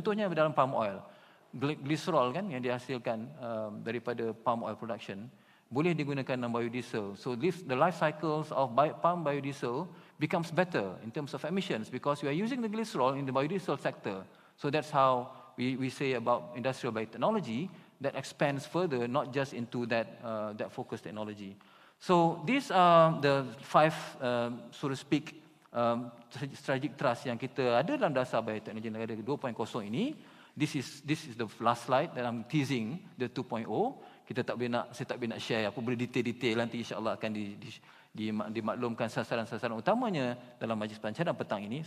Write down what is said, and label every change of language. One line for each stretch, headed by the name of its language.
Malay: Contohnya dalam palm oil, glycerol kan yang dihasilkan daripada palm oil production boleh digunakan dalam biodiesel.
English: So the life cycles of palm biodiesel becomes better in terms of emissions because we are using the glycerol in the biodiesel sector. So that's how we say about industrial biotechnology that expands further, not just into that focused technology. So these are the 5, so to speak, strategic trust
Malay: yang kita ada dalam dasar bioteknologi negara 2.0 ini.
English: This is the last slide that I'm teasing the 2.0.
Malay: Saya tak boleh nak share apa boleh detail-detail, nanti insya-Allah akan dimaklumkan sasaran-sasaran utamanya dalam majlis perancangan petang ini.